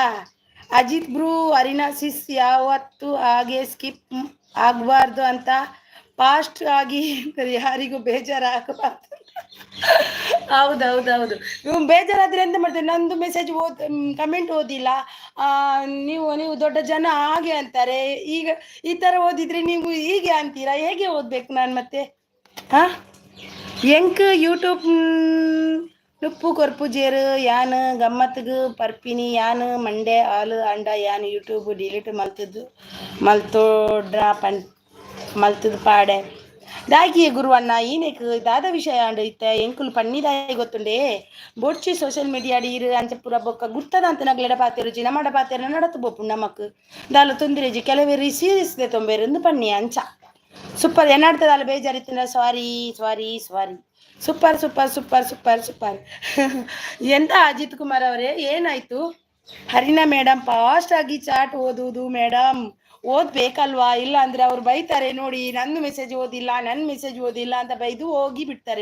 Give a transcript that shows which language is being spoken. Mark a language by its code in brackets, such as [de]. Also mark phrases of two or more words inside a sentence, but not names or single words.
[kn] ಅಜಿತ್ ಬ್ರೂ ಅರಿನಾಸಿಸ್ ಯಾವತ್ತು ಹಾಗೆ ಸ್ಕಿಪ್ ಆಗಬಾರ್ದು ಅಂತ ಫಾಸ್ಟ್ ಆಗಿ ಯಾರಿಗೂ ಬೇಜಾರಾಗಬಾರ್ದು. ಹೌದು ಇವ್ ಬೇಜಾರಾದ್ರೆ ಎಂತ ಮಾಡ್ತಾರೆ? ನಂದು [en] message comment [kn] ಓದಿಲ್ಲ ನೀವು ದೊಡ್ಡ ಜನ ಹಾಗೆ ಅಂತಾರೆ. ಈಗ ಈ ತರ ಓದಿದ್ರೆ ನೀವು ಹೀಗೆ ಅಂತೀರಾ? ಹೇಗೆ ಓದ್ಬೇಕು ನಾನು ಮತ್ತೆ? [tcy] ಎಂಕ್ ಯೂಟ್ಯೂಬ್ ನುಪ್ಪು ಕೊರ್ಪು ಜೇರು ಯಾನ್ ಗಮ್ಮತ್ಗೆ ಪರ್ಪಿನಿ ಯಾನ್ ಮಂಡೆ ಹಾಲು ಅಂಡ ಯಾನ್ ಯೂಟ್ಯೂಬ್ ಡಿಲೀಟ್ ಮಲ್ತೋಡ್ರ ಮಲ್ತದ ಪಾಡೆ ದಾಗಿ ಗುರುವಣ್ಣ ಈನೆಕ್ ದಾದ ವಿಷಯ ಅಂಡ ಇತ್ತ ಎಂಕುಲು ಪನ್ನಿದಾಯಿ ಗೊತ್ತುಂಡೆ ಬೊಡ್ಚಿ [en] social media [tcy] ಡೀರು ಅಂಚ ಪೂರ ಬೊಕ್ಕ ಗುರ್ತದ ಅಂತ ನಗ್ಲೆಡ ಪಾತೆರುಜಿ ನಮ್ಮಡ ಪಾತೆರ ನಡತು ಬೋಪು ನಮಕ್ ದಾಲು ತೊಂದಿರೆಜಿ ಕೆಲವೇರಿ ಸೀರಿಯಸ್ ತೊಂಬೇರು ಪನ್ನಿ ಅಂಚ ಸೂಪರ್ ಏನಾಡ್ತದಲ್ಲ ಬೇಜಾರಿತ್ತಿನ [en] sorry sorry sorry. super super super super super. [kn] ಎಂತ ಅಜಿತ್ ಕುಮಾರ್ ಅವರೇ ಏನಾಯ್ತು? ಹರಿನಾ ಮೇಡಮ್ ಫಾಸ್ಟ್ ಆಗಿ ಚಾಟ್ ಓದುವುದು ಮೇಡಮ್. ಓದ್ಬೇಕಲ್ವಾ? ಇಲ್ಲ ಅಂದ್ರೆ ಅವ್ರು ಬೈತಾರೆ ನೋಡಿ, ನನ್ನ ಮೆಸೇಜ್ ಓದಿಲ್ಲ ನನ್ನ ಮೆಸೇಜ್ ಓದಿಲ್ಲ ಅಂತ ಬೈದು ಹೋಗಿ ಬಿಡ್ತಾರೆ.